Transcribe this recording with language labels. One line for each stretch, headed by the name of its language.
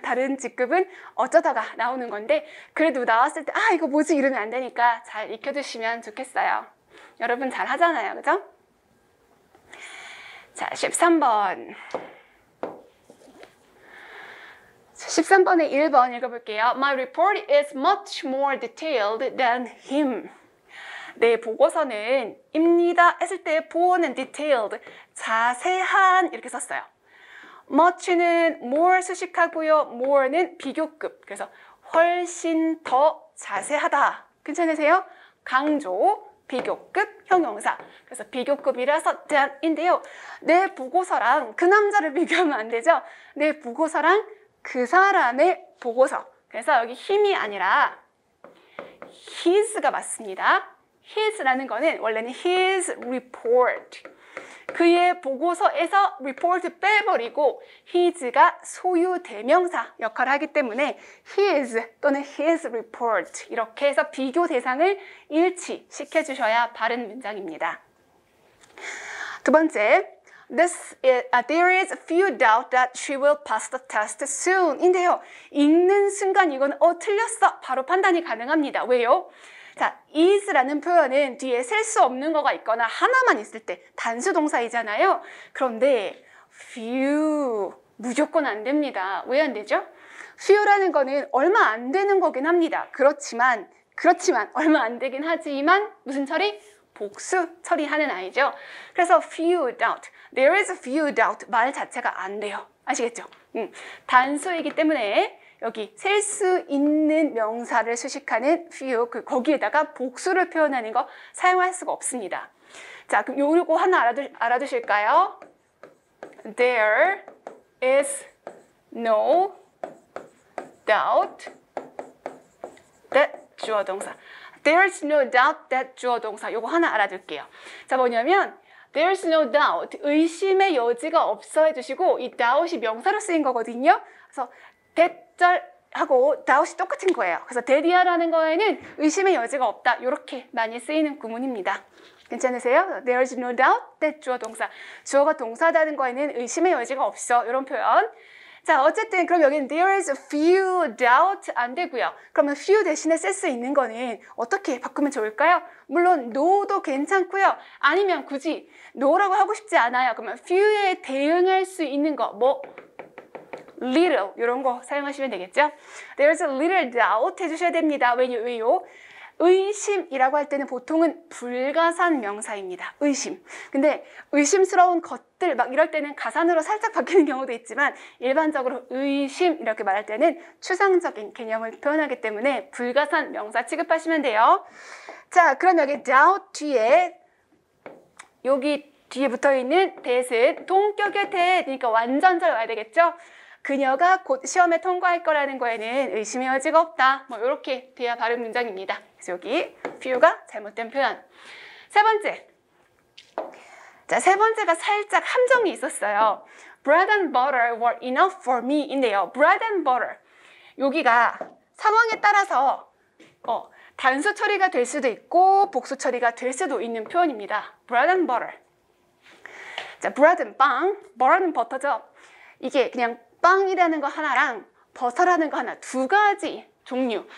Korean: 다른 직급은 어쩌다가 나오는 건데 그래도 나왔을 때 이거 뭐지 이러면 안 되니까 잘 익혀두시면 좋겠어요. 여러분 잘 하잖아요. 그죠? 자, 13번 13번에 1번 읽어볼게요.
English: My report is much more detailed than him.
Korean: 내 보고서는 입니다 했을 때 보어는 detailed, 자세한 이렇게 썼어요. much는 more 수식하고요. more는 비교급. 그래서 훨씬 더 자세하다. 괜찮으세요? 강조, 비교급 형용사. 그래서 비교급이라서 that인데요. 내 보고서랑 그 남자를 비교하면 안 되죠. 내 보고서랑 그 사람의 보고서. 그래서 여기 힘이 아니라 his가 맞습니다. his라는 거는 원래는 his report. 그의 보고서에서 report 빼버리고 his가 소유 대명사 역할을 하기 때문에 his 또는 his report 이렇게 해서 비교 대상을 일치시켜 주셔야 바른 문장입니다. 두 번째,
English: there is few doubt that she will pass the test soon 인데요.
Korean: 읽는 순간 이건 틀렸어. 바로 판단이 가능합니다. 왜요? 자, is라는 표현은 뒤에 셀 수 없는 거가 있거나 하나만 있을 때 단수 동사이잖아요. 그런데 few 무조건 안 됩니다. 왜 안 되죠? few라는 거는 얼마 안 되는 거긴 합니다. 그렇지만 얼마 안 되긴 하지만 무슨 처리? 복수 처리하는 아이죠. 그래서
English: few doubt, there is few doubt
Korean: 말 자체가 안 돼요. 아시겠죠? 단수이기 때문에 여기 셀 수 있는 명사를 수식하는 few, 거기에다가 복수를 표현하는 거 사용할 수가 없습니다. 자, 그럼 요거 하나 알아두실까요?
English: There is no doubt that 주어 동사. There is no doubt that 주어 동사.
Korean: 요거 하나 알아둘게요. 자, 뭐냐면
English: there is no doubt,
Korean: 의심의 여지가 없어 해주시고 이 doubt이 명사로 쓰인 거거든요. 그래서 that절하고 doubt이 똑같은 거예요. 그래서 that이라는 거에는 의심의 여지가 없다. 이렇게 많이 쓰이는 구문입니다. 괜찮으세요?
English: There is no doubt that 주어 동사.
Korean: 주어가 동사다는 거에는 의심의 여지가 없어. 이런 표현. 자, 어쨌든 그럼 여기는
English: there is few doubt
Korean: 안 되고요. 그러면 few 대신에 쓸 수 있는 거는 어떻게 바꾸면 좋을까요? 물론 no도 괜찮고요. 아니면 굳이 no라고 하고 싶지 않아요. 그러면 few에 대응할 수 있는 거, 뭐 little 이런 거 사용하시면 되겠죠?
English: There is a little doubt 해주셔야 됩니다.
Korean: 왜요? 의심이라고 할 때는 보통은 불가산 명사입니다. 의심. 근데 의심스러운 것들 막 이럴 때는 가산으로 살짝 바뀌는 경우도 있지만 일반적으로 의심 이렇게 말할 때는 추상적인 개념을 표현하기 때문에 불가산 명사 취급하시면 돼요. 자, 그럼 여기 doubt 뒤에 여기 뒤에 붙어있는 that은 동격의 that, 그러니까 완전절 와야 되겠죠? 그녀가 곧 시험에 통과할 거라는 거에는 의심의 여지가 없다. 뭐 이렇게 돼야 바른 문장입니다. 그래서 여기 few가 잘못된 표현. 세 번째. 자, 세 번째가 살짝 함정이 있었어요.
English: Bread and butter were enough for me 인데요. Bread and butter.
Korean: 여기가 상황에 따라서 단수 처리가 될 수도 있고 복수 처리가 될 수도 있는 표현입니다.
English: Bread and butter.
Korean: 자, bread은 빵, butter는 버터죠. 이게 그냥 빵이라는 거 하나랑 버터라는 거 하나, 두 가지 종류.